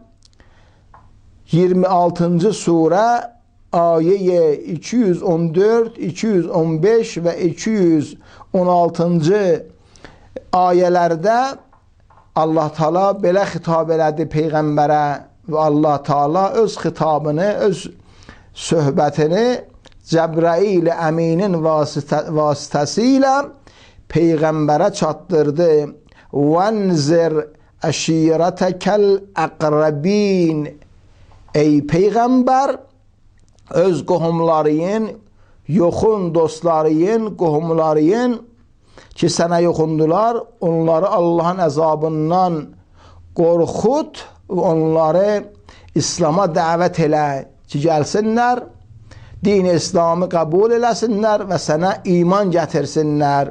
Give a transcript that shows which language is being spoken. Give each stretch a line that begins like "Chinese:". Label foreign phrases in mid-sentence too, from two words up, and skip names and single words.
Azerbaijani: 26-cı surə ayə 214, 215 və 216-cı ayələrdə Allah Teala belə xitab elədi Peyğəmbərə və Allah Teala öz xitabını, öz söhbətini Cəbrail əminin vasitəsilə Peyğəmbərə çatdırdı.
Arabic: وَانْزِرْ أَشِيرَتَكَ الْأَقْرَبِينَ
Azerbaijani: Ey Peyğəmbər, öz qohumlarıyın, yoxun dostlarıyın, qohumlarıyın ki, sənə yoxundular, onları Allahın əzabından qorxut və onları İslam'a dəvət elə ki, gəlsinlər, din-i İslamı qəbul eləsinlər və sənə iman gətirsinlər.